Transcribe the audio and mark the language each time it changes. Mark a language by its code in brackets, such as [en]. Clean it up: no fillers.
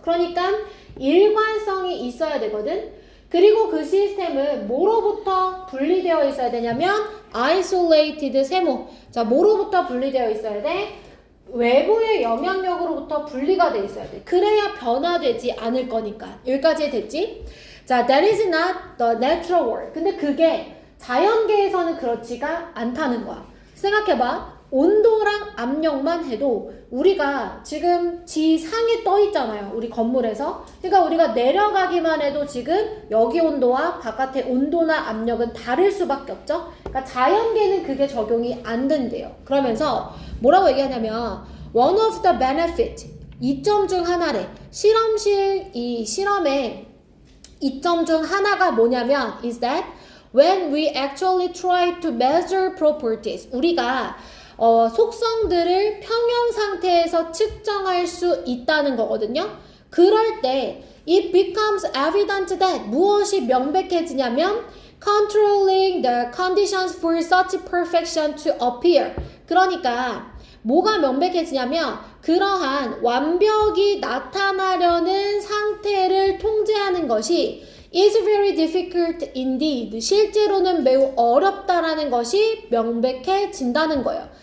[ko] 그러니까 일관성이 있어야 되거든. 그리고 그 시스템은 뭐로부터 분리되어 있어야 되냐면 isolated, 세모. 자, 뭐로부터 분리되어 있어야 돼? 외부의 영향력으로부터 분리가 돼 있어야 돼. 그래야 변화되지 않을 거니까. 여기까지 됐지? [en] 자, that is not the natural world. [ko] 근데 그게 자연계에서는 그렇지가 않다는 거야. 생각해봐. 온도랑 압력만 해도 우리가 지금 지상에 떠 있잖아요. 우리 건물에서. 그러니까 우리가 내려가기만 해도 지금 여기 온도와 바깥의 온도나 압력은 다를 수밖에 없죠. 그러니까 자연계는 그게 적용이 안 된대요. 그러면서 뭐라고 얘기하냐면 [en] one of the benefit, [ko] 이점 중 하나래. 실험실 이 실험의 이점 중 하나가 뭐냐면 [en] is that when we actually try to measure properties, [ko] 우리가 속성들을 평형 상태에서 측정할 수 있다는 거거든요. 그럴 때 [en] it becomes evident that [ko] 무엇이 명백해지냐면 [en] controlling the conditions for such perfection to appear. [ko] 그러니까 뭐가 명백해지냐면 그러한 완벽이 나타나려는 상태를 통제하는 것이 [en] is very difficult indeed. [ko] 실제로는 매우 어렵다라는 것이 명백해진다는 거예요.